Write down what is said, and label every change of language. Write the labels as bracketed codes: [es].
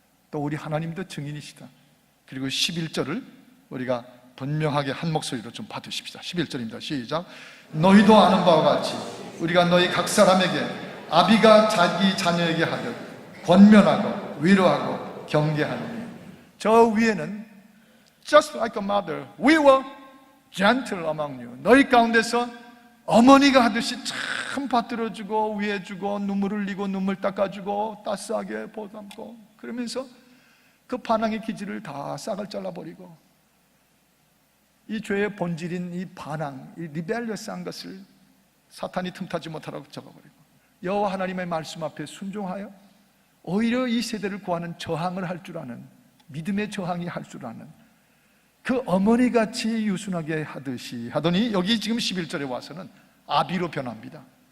[ko] 또 우리 하나님도 증인이시다. 그리고 11절을 우리가 분명하게 한 목소리로 좀 받으십시다. 11절입니다. 시작. 너희도 아는 바와 같이 우리가 너희 각 사람에게 아비가 자기 자녀에게 하듯 권면하고 위로하고 경계하느니. 저 위에는 [en] just like a mother, we were gentle among you. [ko] 너희 가운데서 어머니가 하듯이 참 받들어주고 위해주고 눈물 흘리고 눈물 닦아주고 따스하게 보담고, 그러면서 그 반항의 기질을 다 싹을 잘라버리고 이 죄의 본질인 이 반항, 이 리벨리어스한 것을 사탄이 틈타지 못하라고 적어버리고 여호와 하나님의 말씀 앞에 순종하여 오히려 이 세대를 구하는 저항을 할 줄 아는, 믿음의 저항이 할 줄 아는 그 어머니같이 유순하게 하듯이 하더니, 여기 지금 11절에 와서는 아비로 변합니다.